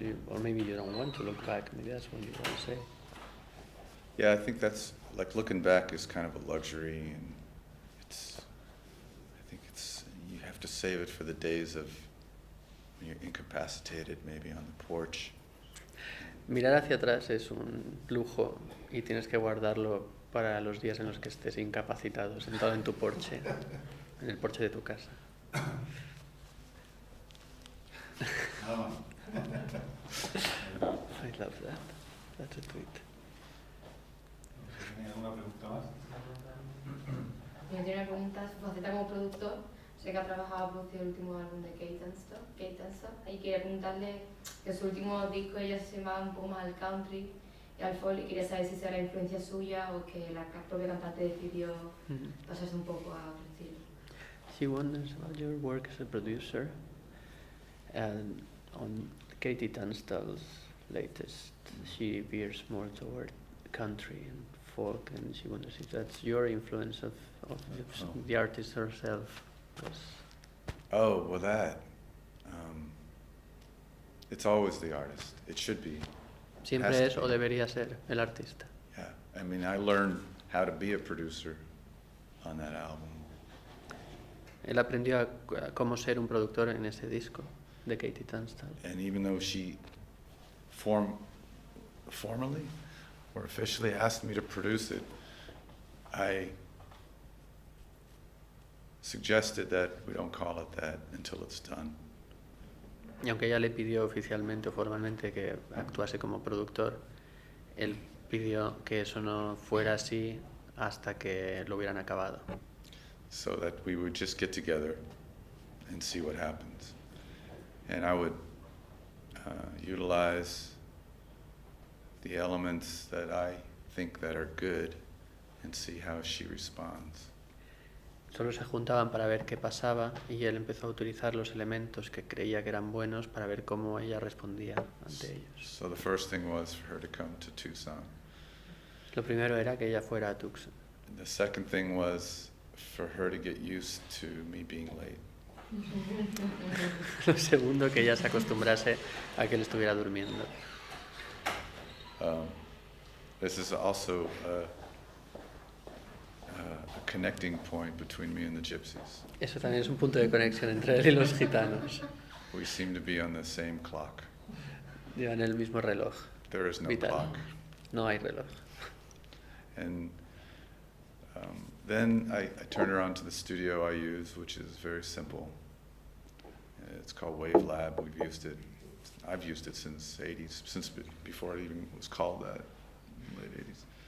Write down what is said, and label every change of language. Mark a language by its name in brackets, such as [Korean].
[English] Or maybe you don't want to look back, maybe that's what you want to say. Yeah, I think that's, like, looking back is kind of a luxury, and I think you have to save it for the days of when you're incapacitated, maybe on the porch. [Spanish] Mirar hacia atrás es un lujo y tienes que guardarlo para los días en los que estés incapacitado, sentado en tu porche, en el porche de tu casa. [English] I love that. That's a tweet. [Spanish] ¿Tiene alguna pregunta más? Yo tengo una pregunta, su faceta como productor. Sé que ha trabajado a producir el último álbum de Kate and Stop. Y quería preguntarle que su último disco ella se va un poco más al country y al folk, y quería saber si será la influencia suya o que la propia cantante decidió pasarse un poco a otro estilo. [English] She wonders about your work as a producer, and on Katie Tunstall's latest, she veers more toward country and folk, and she wonders if that's your influence of the artist herself. Oh, well, that. It's always the artist. It should be. [Spanish] Siempre es o debería ser el artista. [English] Yeah, I mean, I learned how to be a producer on that album. [Spanish] Él aprendió a cómo ser un productor en ese disco de Katie Tunstall. [English] And even though she formally or officially asked me to produce it, I suggested that we don't call it that until it's done. [Spanish] Y aunque ella le pidió oficialmente o formalmente que actuase como productor, él pidió que eso no fuera así hasta que lo hubieran acabado. [English] So that we would just get together and see what happens. And I would utilize the elements that I think that are good and see how she responds. [Spanish] Solo se juntaban para ver qué pasaba y él empezó a utilizar los elementos que creía que eran buenos para ver cómo ella respondía ante ellos. [English] So the first thing was for her to come to Tucson. [Spanish] Lo primero era que ella fuera a Tucson. [English] And the second thing was for her to get used to me being late. [Spanish] Lo segundo, que ella se acostumbrase a que él estuviera durmiendo. [English] This is also a connecting point between me and the gypsies. [Spanish] Eso también es un punto de conexión entre él y los gitanos. [English] We seem to be on the same clock. [Spanish] Llevan el mismo reloj. [English] There is no vital. clock. [Spanish] No hay reloj. [English] And then I turn around to the studio I use, which is very simple. It's called Wave Lab. We've used it. I've used it since '80s, since before it even was called that, late '80s.